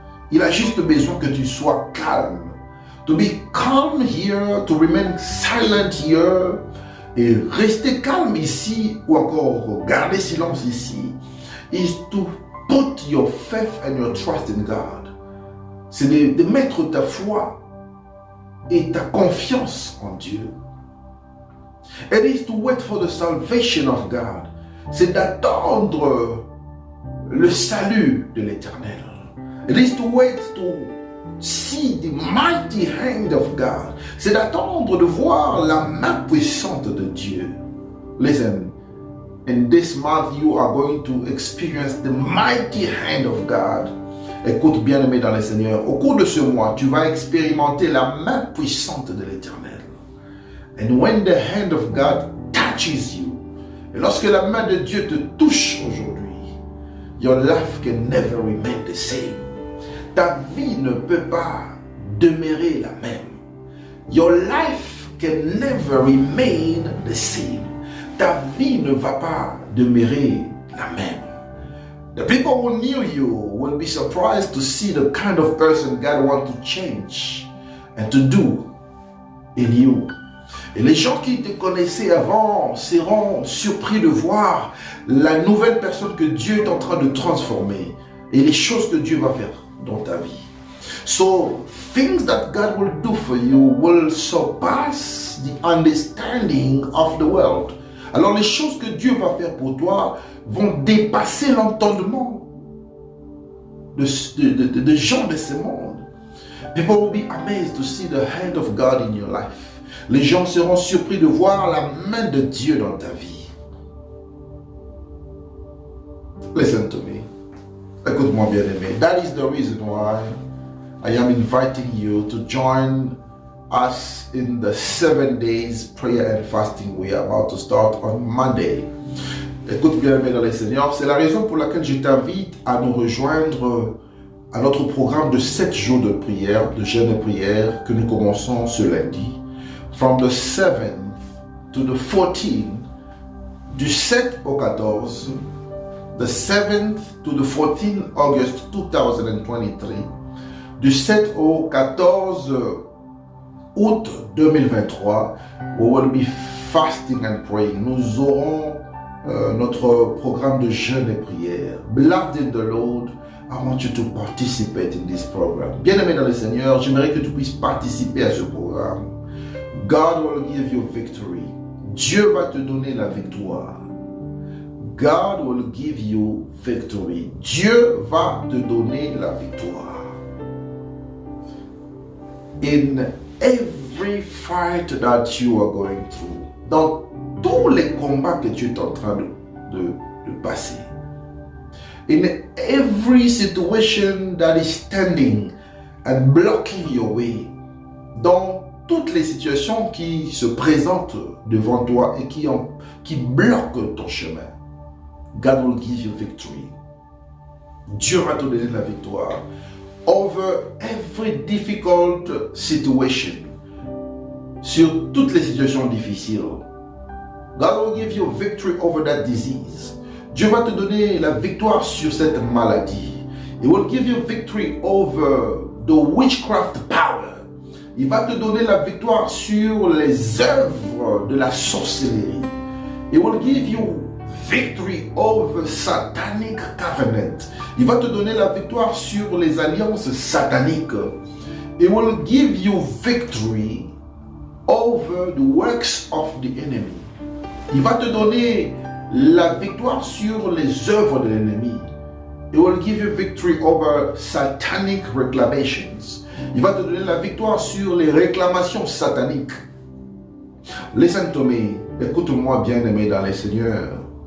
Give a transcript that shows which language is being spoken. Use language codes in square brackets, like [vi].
[fr] Il a juste besoin que tu sois calme. [en] To be calm here, to remain silent here, [fr] et rester calme ici, ou encore garder silence ici, [en] is to put your faith and your trust in God. [fr] C'est de mettre ta foi et ta confiance en Dieu. [en] It is to wait for the salvation of God. [fr] c'est d'attendre le salut de l'Éternel. [en] It is to wait to see the mighty hand of God. [fr] C'est d'attendre de voir la main puissante de Dieu. [en] Listen, in this month you are going to experience the mighty hand of God. [fr] Écoute, bien-aimé dans le Seigneur, au cours de ce mois, tu vas expérimenter la main puissante de l'Éternel. [en] And when the hand of God touches you, [fr] et lorsque la main de Dieu te touche aujourd'hui, [en] your life can never remain the same. [fr] Ta vie ne peut pas demeurer la même. [en] Your life can never remain the same. [fr] Ta vie ne va pas demeurer la même. [en] The people who knew you will be surprised to see the kind of person God wants to change and to do in you. [fr] Et les gens qui te connaissaient avant seront surpris de voir la nouvelle personne que Dieu est en train de transformer et les choses que Dieu va faire dans ta vie. [en] So, things that God will do for you will surpass the understanding of the world. [fr] Alors, les choses que Dieu va faire pour toi vont dépasser l'entendement de gens de ce monde. [en] People will be amazed to see the hand of God in your life. [fr] Les gens seront surpris de voir la main de Dieu dans ta vie. [en] Listen to me. [fr] Écoute-moi bien aimé. [en] That is the reason why I am inviting you to join us in the 7 days prayer and fasting we are about to start on Monday. [fr] Écoute bien aimé dans le Seigneur. C'est la raison pour laquelle je t'invite à nous rejoindre à notre programme de 7 jours de prière, de jeûne et prière que nous commençons ce lundi. [en] From the 7th to the 14th, [fr] du 7 au 14, [en] the 7th to the 14th August 2023, [fr] du 7 au 14 août 2023, [en] we will be fasting and praying. [fr] Nous aurons notre programme de jeûne et prière. [en] Beloved in the Lord, I want you to participate in this program. [fr] Bien-aimé dans le Seigneur, j'aimerais que tu puisses participer à ce programme. [en] God will give you victory. [fr] Dieu va te donner la victoire. [en] God will give you victory. [fr] Dieu va te donner la victoire. [en] In every fight that you are going through, [fr] dans tous les combats que tu es en train de passer, [en] in every situation that is standing and blocking your way, [fr] dans toutes les situations qui se présentent devant toi et qui bloquent ton chemin, [en] God will give you victory. [fr] Dieu va te donner la victoire [en] over every difficult situation, [fr] sur toutes les situations difficiles. [en] God will give you victory over that disease. [fr] Dieu va te donner la victoire sur cette maladie. [en] He will give you victory over the witchcraft power. [fr] Il va te donner la victoire sur les œuvres de la sorcellerie. [en] He will give you victory over satanic covenant. [fr] Il va te donner la victoire sur les alliances sataniques. [en] He will give you victory over the works of the enemy. [fr] Il va te donner la victoire sur les œuvres de l'ennemi. [en] He will give you victory over satanic reclamations. [fr] Il va te donner la victoire sur les réclamations sataniques. [en] Listen to me. [fr] Écoute-moi bien aimé dans le Seigneur.